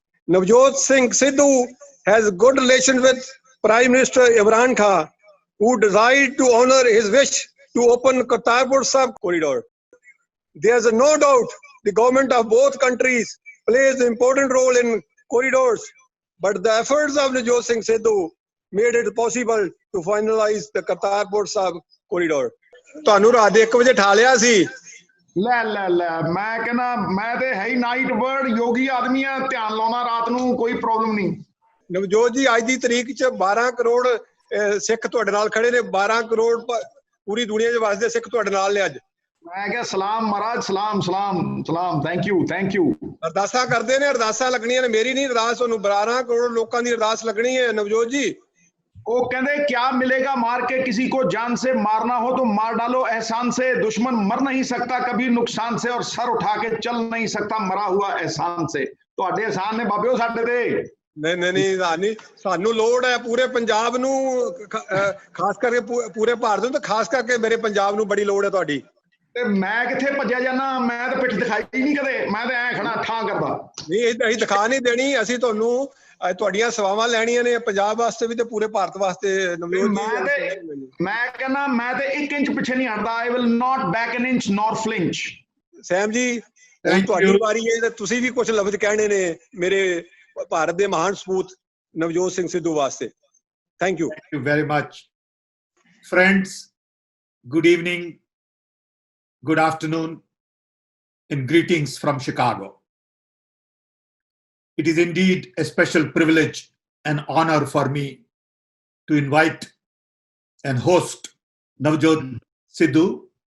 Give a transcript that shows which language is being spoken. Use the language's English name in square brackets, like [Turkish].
[English] Navjot Singh Sidhu has good relations with Prime Minister Imran Khan, who decided to honor his wish to open Kartarpur Sahib corridor. There is no doubt the government of both countries plays an important role in corridors, but the efforts of Navjot Singh Sidhu made it possible to finalize the Kartarpur Sahib corridor. [Punjabi] ਤੁਹਾਨੂੰ ਰਾਤ ਦੇ 1 ਵਜੇ ਠਾ ਲਿਆ ਸੀ ਲੈ ਮੈਂ ਕਹਿੰਦਾ ਮੈਂ ਤੇ ਹੈ ਹੀ ਨਾਈਟ ਬਰਡ ਯੋਗੀ ਆਦਮੀ ਆ ਧਿਆਨ ਲਾਉਣਾ ਰਾਤ ਨੂੰ ਕੋਈ ਪ੍ਰੋਬਲਮ ਨਹੀਂ ਨਵਜੋਤ ਜੀ ਅੱਜ ਦੀ ਤਰੀਕ 'ਚ 12 ਕਰੋੜ ਸਿੱਖ ਤੁਹਾਡੇ ਨਾਲ ਖੜੇ ਨੇ 12 ਕਰੋੜ ਪੂਰੀ ਦੁਨੀਆ 'ਚ ਵਸਦੇ ਸਿੱਖ ਤੁਹਾਡੇ ਨਾਲ ਨੇ ਅੱਜ ਮੈਂ ਕਿਹਾ ਸਲਾਮ ਮਹਾਰਾਜ ਸਲਾਮ [English] thank you [Punjabi] ਅਰਦਾਸਾਂ ਕਰਦੇ ਨੇ ਅਰਦਾਸਾਂ ਲੱਗਣੀਆਂ ਨੇ ਮੇਰੀ ਨਹੀਂ ਅਰਦਾਸ ਤੁਹਾਨੂੰ 12 ਕਰੋੜ ਲੋਕਾਂ ਦੀ ਅਰਦਾਸ ਲੱਗਣੀ ਹੈ ਨਵਜੋਤ ਜੀ [Hindi] वो कहते क्या मिलेगा मार के किसी को जान से मारना हो तो मार डालो एहसान से दुश्मन मर नहीं सकता कभी नुकसान से और सर उठा के चल नहीं सकता मरा हुआ एहसान से [Punjabi] ਤੁਹਾਡੇ एहसान ਨੇ ਬਾਬਿਓ ਸਾਡੇ ਤੇ ਨਹੀਂ ਸਾਨੂੰ ਲੋੜ ਹੈ ਪੂਰੇ ਪੰਜਾਬ ਨੂੰ ਖਾਸ ਕਰਕੇ ਪੂਰੇ ਭਾਰਤ ਨੂੰ ਤੇ ਖਾਸ ਕਰਕੇ ਮੇਰੇ ਪੰਜਾਬ ਨੂੰ ਬੜੀ ਲੋੜ ਹੈ ਤੁਹਾਡੀ ਤੇ ਮੈਂ ਕਿੱਥੇ ਭੱਜਿਆ ਜਾਣਾ ਮੈਂ ਤਾਂ ਪਿੱਠ ਦਿਖਾਈ ਨਹੀਂ ਕਦੇ ਮੈਂ ਤਾਂ ਐ ਖੜਾ ਠਾਂ ਕਰਦਾ ਨਹੀਂ ਅਸੀਂ ਦਿਖਾ ਨਹੀਂ ਦੇਣੀ ਅਸੀਂ ਤੁਹਾਨੂੰ ਤੁਹਾਡੀਆਂ ਸੇਵਾਵਾਂ ਲੈਣੀਆਂ ਨੇ ਪੰਜਾਬ ਵਾਸਤੇ ਵੀ ਤੇ ਪੂਰੇ ਭਾਰਤ ਵਾਸਤੇ ਮੈਂ ਕਹਿੰਦਾ ਮੈਂ ਤੇ 1 ਇੰਚ ਪਿੱਛੇ ਨਹੀਂ ਹਟਦਾ [English] I will not back an inch nor flinch [Punjabi] ਸੈਮ ਜੀ ਤੁਹਾਡੀ ਵਾਰੀ ਹੈ ਤੇ ਤੁਸੀਂ ਵੀ ਕੁਝ ਲਫ਼ਜ਼ ਕਹਿਣੇ ਨੇ ਮੇਰੇ ਭਾਰਤ ਦੇ ਮਹਾਨ ਸਪੂਤ ਨਵਜੋਤ ਸਿੰਘ ਸਿੱਧੂ ਵਾਸਤੇ [English] Thank you very much friends good evening good afternoon and greetings from Chicago. It is indeed a special privilege and honor for me to invite and host Navjot Sidhu.